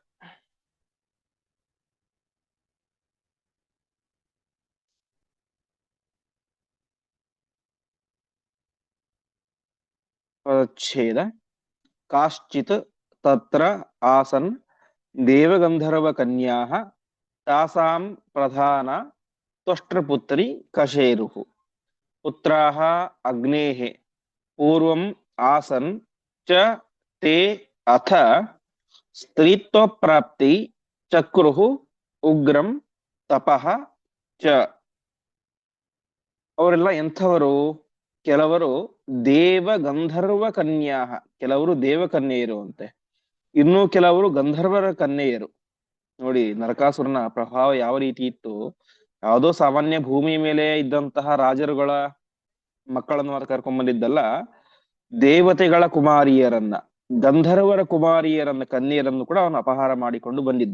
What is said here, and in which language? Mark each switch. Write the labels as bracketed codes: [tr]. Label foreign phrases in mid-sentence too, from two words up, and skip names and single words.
[kn] ಪದಚ್ಛೇದ. [sa] ಕಾಶ್ಚಿತ್ ತತ್ರ ಆಸನ್ ದೇವಗಂಧರ್ವ ಕನ್ಯಾಃ ತಾಸಾಂ ಪ್ರಧಾನ ತ್ವಷ್ಟೃಪುತ್ರಿ ಕಶೇರುಹು. ಪುತ್ರಾಃ ಅಗ್ನೇಃ ಪೂರ್ವಂ ಆಸನ್ ಚ ತೇ ಅಥ ಸ್ತ್ರೀತ್ವಪ್ರಾಪ್ತಿ ಚಕ್ರುಹು ಉಗ್ರಂ ತಪಃ ಚ. [kn] ಅವರೆಲ್ಲ ಎಂಥವರು? ಕೆಲವರು ದೇವ ಗಂಧರ್ವ ಕನ್ಯಾ, ಕೆಲವರು ದೇವಕನ್ಯೆಯರು ಅಂತೆ, ಇನ್ನು ಕೆಲವರು ಗಂಧರ್ವರ ಕನ್ಯೆಯರು. ನೋಡಿ, ನರಕಾಸುರನ ಪ್ರಭಾವ ಯಾವ ರೀತಿ ಇತ್ತು. ಯಾವುದೋ ಸಾಮಾನ್ಯ ಭೂಮಿ ಮೇಲೆ ಇದ್ದಂತಹ ರಾಜರುಗಳ ಮಕ್ಕಳನ್ನು ಮಾತ್ರ ಕರ್ಕೊಂಡ್ ಬಂದಿದ್ದಲ್ಲ, ದೇವತೆಗಳ ಕುಮಾರಿಯರನ್ನ, ಗಂಧರ್ವರ ಕುಮಾರಿಯರನ್ನ, ಕನ್ಯೆಯರನ್ನು ಕೂಡ ಅವನು ಅಪಹಾರ ಮಾಡಿಕೊಂಡು ಬಂದಿದ್ದ.